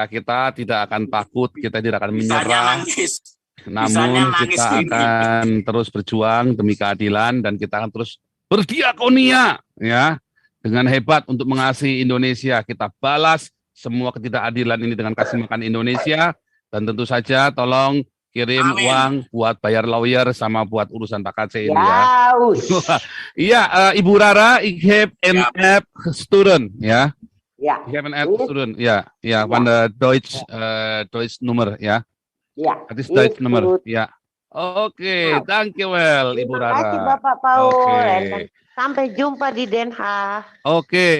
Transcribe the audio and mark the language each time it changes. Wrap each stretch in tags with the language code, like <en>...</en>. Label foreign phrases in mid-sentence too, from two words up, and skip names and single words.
<id>Kita tidak akan takut, kita tidak akan menyerah. Namun kita akan terus berjuang demi keadilan dan kita akan terus berdiakonia ya dengan hebat untuk mengasihi Indonesia. Kita balas semua ketidakadilan ini dengan kasih makan Indonesia dan tentu saja tolong kirim uang buat bayar lawyer sama buat urusan Pak KC ini ya. Iya, Ibu Rara,</id> <de>ich habe ein App student ya. Ja. Ich habe ein App student ya,</de> <nl>van de Deutsch Nummer ya.</nl> <id>Ya.</id> <nl>Het is Duits nummer.</nl> <id>Ya. Oke, dankjewel Ibu Rara. Terima kasih Bapak Paul. Sampai jumpa di Den Haag. Oke.</id>